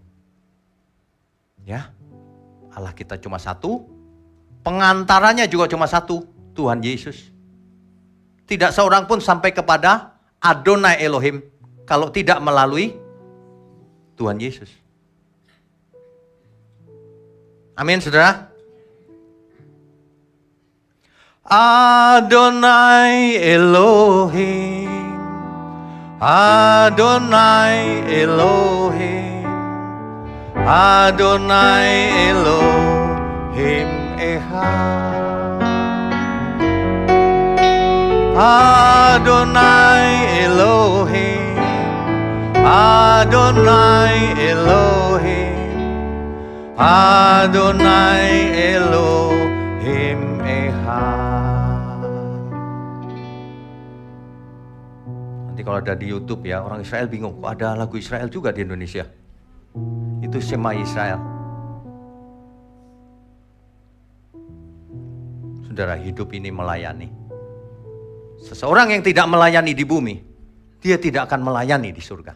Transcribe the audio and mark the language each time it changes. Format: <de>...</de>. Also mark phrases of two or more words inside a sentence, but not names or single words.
<id>Ya, Allah kita cuma satu. Pengantaranya juga cuma satu, Tuhan Yesus. Tidak seorang pun sampai kepada</id> <he>אדוני אלוהים</he> <id>kalau tidak melalui Tuhan Yesus. Amin, saudara.</id> <he>אדוני אלוהים, אדוני אלוהים, אדוני אלוהים אחד. אדוני אלוהים, אדוני אלוהים, אדוני אלוהים אחד.</he> <id>Nanti kalau ada di YouTube ya, orang Israel bingung, kok ada lagu Israel juga di Indonesia. Itu Shema Israel. Saudara, hidup ini melayani. Seseorang yang tidak melayani di bumi, dia tidak akan melayani di surga.</id>